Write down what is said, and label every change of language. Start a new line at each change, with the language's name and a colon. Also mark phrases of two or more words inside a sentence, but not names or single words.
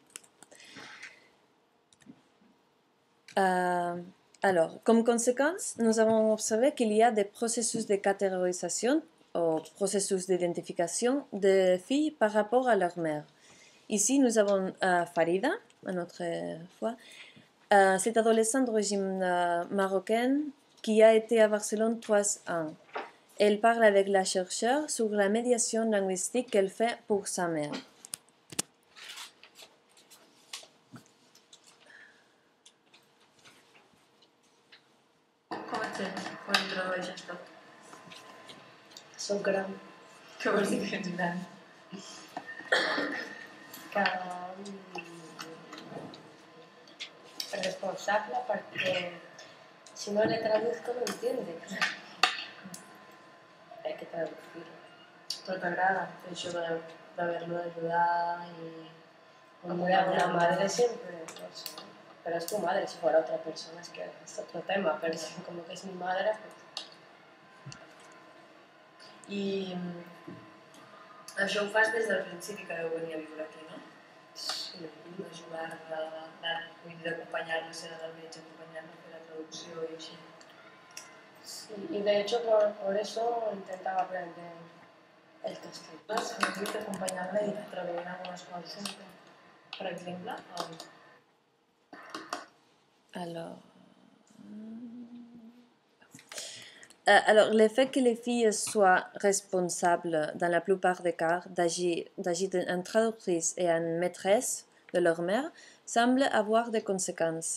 French: Alors, comme conséquence, nous avons observé qu'il y a des processus de catégorisation ou processus d'identification des filles par rapport à leur mère. Ici, nous avons Farida, une autre fois, Cet adolescent d'origine marocaine qui a été à Barcelone 3 ans. Elle parle avec la chercheure sur la médiation linguistique qu'elle fait pour sa mère.
Catalan: Com introdueix això? Soc gran. Què vols dir que ets gran?
Spanish: Que responsable porque si no le traduzco no entiende. Hay que traducirlo.
Catalan: Però t'agrada això d'haver-lo d'ajudar i...
Spanish: Hombre, a una madre siempre, no sé. Pero es tu madre, si fuera otra persona es que es otro tema, pero como que es mi madre, pues...
Catalan: I això ho fas des del principi que deu venir a viure aquí, no? Sí. D'ajudar-la, d'acompanyar-la, ser del metge, acompanyar-la a fer la traducció i així.
Spanish: Sí, y de hecho por eso intentaba aprender el castellano.
Catalan: Has sentit acompanyar-la i traduint algunes coses, per exemple?
French: Alors, le fait que les filles soient responsables, dans la plupart des cas, d'agir en traductrice et en maîtresse de leur mère, semble avoir des conséquences.